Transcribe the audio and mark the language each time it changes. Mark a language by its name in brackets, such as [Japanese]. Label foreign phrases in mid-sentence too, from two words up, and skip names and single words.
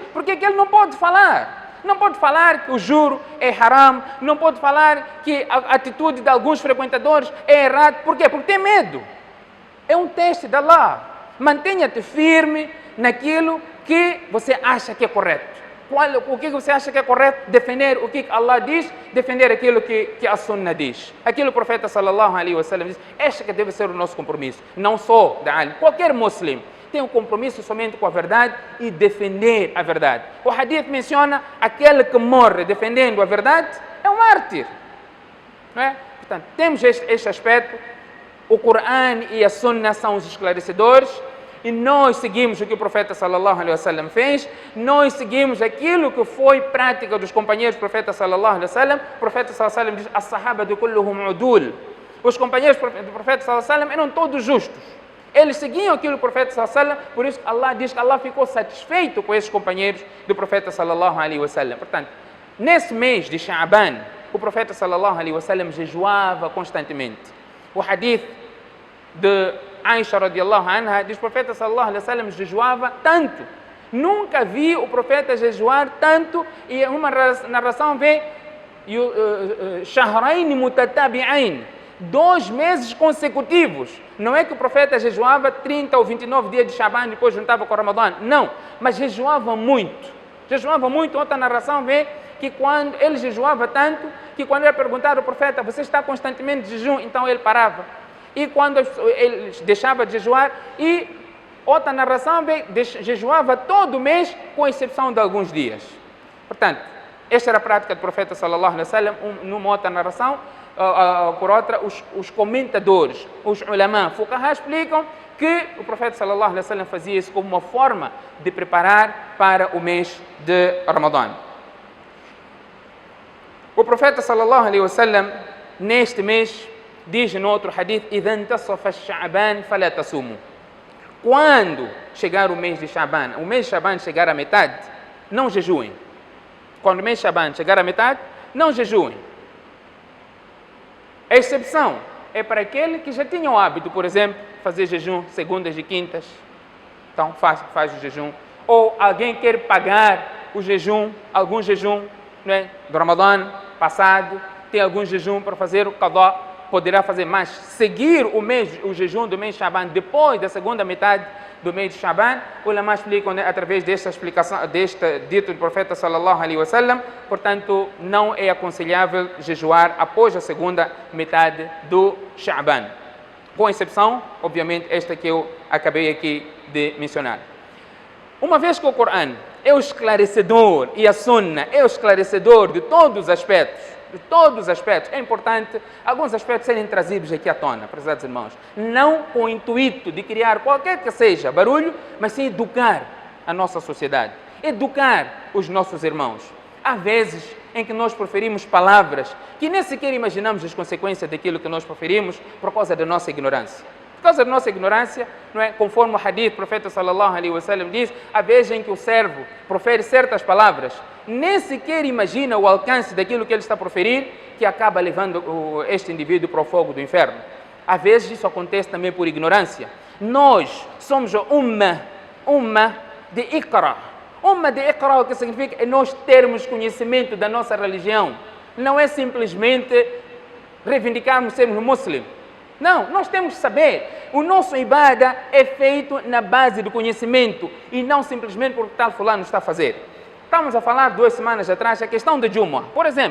[Portuguese] Porque ele não pode falar. Não pode falar que o juro é haram, não pode falar que a atitude de alguns frequentadores é errada. Por quê? Porque tem medo. É um teste de Allah. Mantenha-te firme naquilo que você acha que é correto. O que você acha que é correto? Defender o que Allah diz, defender aquilo que a Sunna diz. Aquilo que o profeta [Arabic] صلى الله عليه وسلم [Portuguese] diz, este que deve ser o nosso compromisso. Não só da alim, qualquer muçulmano tem um compromisso somente com a verdade e defender a verdade. O hadith menciona aquele que morre defendendo a verdade é um mártir. Não é? Portanto, temos este aspecto. O Corão e a Sunna são os esclarecedores e nós seguimos o que o profeta [Arabic] صلى الله عليه وسلم [Portuguese] fez, nós seguimos aquilo que foi prática dos companheiros do profeta [Arabic] صلى الله عليه وسلم. [Portuguese] O profeta [Arabic] صلى الله عليه وسلم [Portuguese] diz: [Arabic] "الصحابة كلهم عدول." [Portuguese] Os companheiros do profeta [Arabic] صلى الله عليه وسلم [Portuguese] eram todos justos. Eles seguiam aquilo do profeta [Arabic] صلى الله عليه وسلم, [Portuguese] por isso Allah diz que Allah ficou satisfeito com esses companheiros do profeta [Arabic] صلى الله عليه وسلم. [Portuguese] Portanto, nesse mês de Sha'ban, o profeta [Arabic] صلى الله عليه وسلم [Portuguese] jejuava constantemente. O hadith de Aisha [Arabic] رضي الله عنها [Portuguese] diz que o profeta [Arabic] صلى الله عليه وسلم [Portuguese] jejuava tanto. Nunca vi o profeta jejuar tanto, e uma narração vê [Arabic] شهرين متتابعين, [Portuguese] 2 meses consecutivos. Não é que o profeta jejuava 30 ou 29 dias de Shaban e depois juntava com o Ramadã. Não, mas jejuava muito. Jejuava muito. Outra narração vê que quando ele jejuava tanto, que quando ele perguntava ao profeta, você está constantemente de jejum? Então ele parava. E quando ele deixava de jejuar, e outra narração vê, jejuava todo mês, com exceção de alguns dias. Portanto, esta era a prática do profeta [Arabic] صلى الله عليه وسلم. [Portuguese] Numa outra narração, por outra, os comentadores, os [Arabic] علماء، فقهاء, [Portuguese] explicam que o profeta [Arabic] صلى الله عليه وسلم [Portuguese] fazia isso como uma forma de preparar para o mês de Ramadã. O profeta [Arabic] صلى الله عليه وسلم, [Portuguese] neste mês, diz no outro hadith: [Arabic] "إذا انتصف شعبان فلا تصوموا." [Portuguese] Quando chegar o mês de Sha'ban, o mês de Sha'ban chegar à metade, não jejuem. Quando o mês de Sha'ban chegar à metade, não jejuem. A exceção é para aquele que já tinha o hábito, por exemplo, fazer jejum segundas e quintas. Então faz o jejum. Ou alguém quer pagar o jejum, algum jejum, não é, do Ramadã passado, tem algum jejum para fazer o qadá. poderá fazer, mas seguir o jejum do mês de Shaban depois da segunda metade do mês de Shaban, os ulama explicam, né, através desta explicação, deste dito do profeta [Arabic] صلى الله عليه وسلم, [Portuguese] portanto, não é aconselhável jejuar após a segunda metade do Shaban. Com exceção, obviamente, esta que eu acabei aqui de mencionar. Uma vez que o Corão é o esclarecedor e a Sunna é o esclarecedor de todos os aspectos, é importante alguns aspectos serem trazidos aqui à tona, prezados irmãos. Não com o intuito de criar qualquer que seja barulho, mas sim educar a nossa sociedade, educar os nossos irmãos. Há vezes em que nós proferimos palavras que nem sequer imaginamos as consequências daquilo que nós proferimos por causa da nossa ignorância. Por causa da nossa ignorância, não é? Conforme o hadith, o profeta [Arabic] صلى الله عليه وسلم [Portuguese] diz, há vezes em que o servo profere certas palavras, nem sequer imagina o alcance daquilo que ele está a proferir, que acaba levando este indivíduo para o fogo do inferno. Às vezes isso acontece também por ignorância. Nós somos umma de Iqra. Umma de Iqra, o que significa é nós termos conhecimento da nossa religião. Não é simplesmente reivindicarmos sermos muçulmanos. Não, nós temos que saber, o nosso ibadah é feito na base do conhecimento e não simplesmente porque tal fulano está a fazer. Estamos a falar 2 semanas atrás a questão de Jumu'ah, por exemplo.